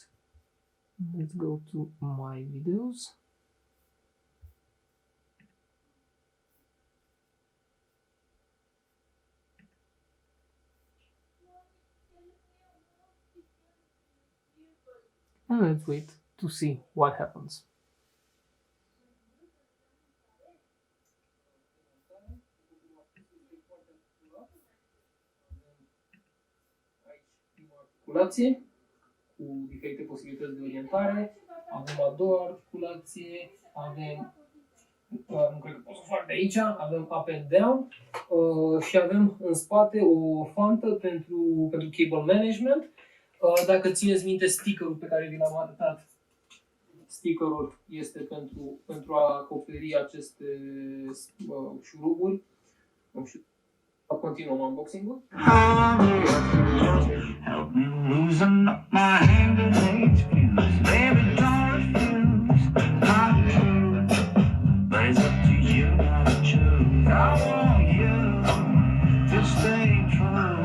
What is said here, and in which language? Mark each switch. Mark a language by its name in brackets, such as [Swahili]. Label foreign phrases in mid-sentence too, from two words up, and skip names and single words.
[English] Let's go to my videos. And let's wait to see what happens. [Romanian] Articulație cu diferite posibilități de orientare. Avem a doua articulație, avem, nu cred că pot să fac de aici, avem [English] up and down [Romanian] și avem în spate o fantă pentru [English] cable management. [Romanian] Dacă țineți minte stickerul pe care vi l-am arătat, stickerul este pentru a acoperi aceste șuruburi. Continuăm unboxing-ul. [English] Help me loosen up my hand and hate fuse. Baby, don't refuse my truth. But it's up to you now to choose. I want you to stay true.